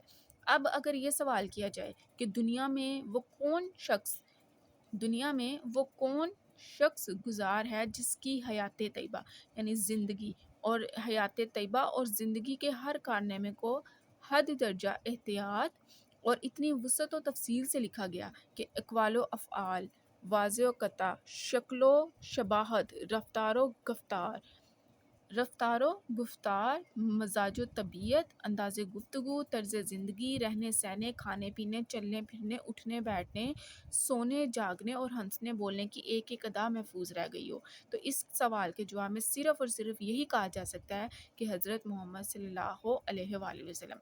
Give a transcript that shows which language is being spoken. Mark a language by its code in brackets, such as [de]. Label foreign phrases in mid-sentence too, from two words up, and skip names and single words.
[ur] اب اگر یہ سوال کیا جائے کہ دنیا میں وہ کون شخص گزار ہے جس کی حیات طیبہ، یعنی زندگی اور حیات طیبہ اور زندگی کے ہر کارنامے کو حد درجہ احتیاط اور اتنی وسعت و تفصیل سے لکھا گیا کہ اقوال و افعال، واضح و قطع، شکل و شباہت، رفتار و گفتار، رفتار و گفتار، مزاج و طبیعت، انداز گفتگو، طرز زندگی، رہنے سہنے، کھانے پینے، چلنے پھرنے، اٹھنے بیٹھنے، سونے جاگنے اور ہنسنے بولنے کی ایک ایک ادا محفوظ رہ گئی ہو۔ تو اس سوال کے جواب میں صرف اور صرف یہی کہا جا سکتا ہے کہ حضرت محمد [ar] صلی اللہ علیہ وآلہ وسلم۔